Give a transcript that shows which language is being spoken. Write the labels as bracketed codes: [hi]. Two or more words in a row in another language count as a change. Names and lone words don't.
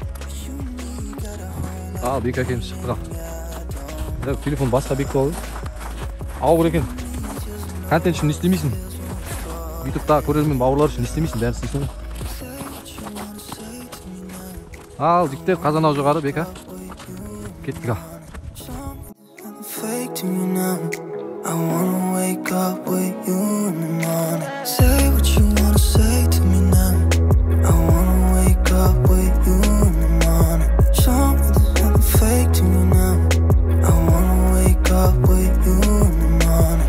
[kk] Ал Бека екеуміз шықтық ал. Телефон басқа Бека болды. Ауыр екен. Контент үшін не істемейсің? Ютубта көрермен бауырлар үшін не істемейсің? Бәрін істейсің ғой. Ал жігіттер қазан ау жоғары Бека. Кеттік ал. [en] I wanna wake up with you in the morning. Say what you wanna say to me now. I wanna wake up with you in the morning. Show me there's nothing fake to me now. I wanna wake up with you in the morning.